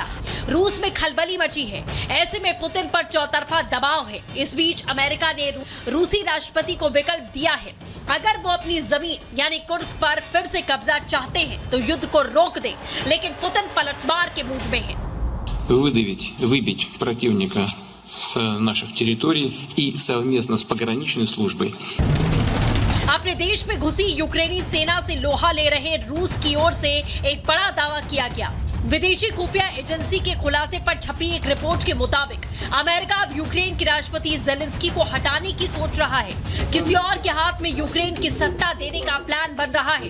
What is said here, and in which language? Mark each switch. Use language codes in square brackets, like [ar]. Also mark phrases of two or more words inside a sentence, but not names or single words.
[hi] रूस में खलबली मची है। ऐसे में पुतिन पर चौतरफा दबाव है। इस बीच अमेरिका ने रूसी राष्ट्रपति को विकल्प दिया है, अगर वो अपनी जमीन यानी कुर्स्क पर फिर से कब्जा चाहते हैं तो युद्ध को रोक दे, लेकिन पुतिन पलटवार के मूड में है। [ru] выбить противника с наших территорий и совместно с пограничной службой. [hi] अपने देश में घुसी यूक्रेनी सेना से लोहा ले रहे रूस की ओर से एक बड़ा दावा किया गया। विदेशी खुफिया एजेंसी के खुलासे पर छपी एक रिपोर्ट के मुताबिक अमेरिका अब यूक्रेन के राष्ट्रपति जेलेंस्की को हटाने की सोच रहा है। किसी और के हाथ में यूक्रेन की सत्ता देने का प्लान बन रहा है।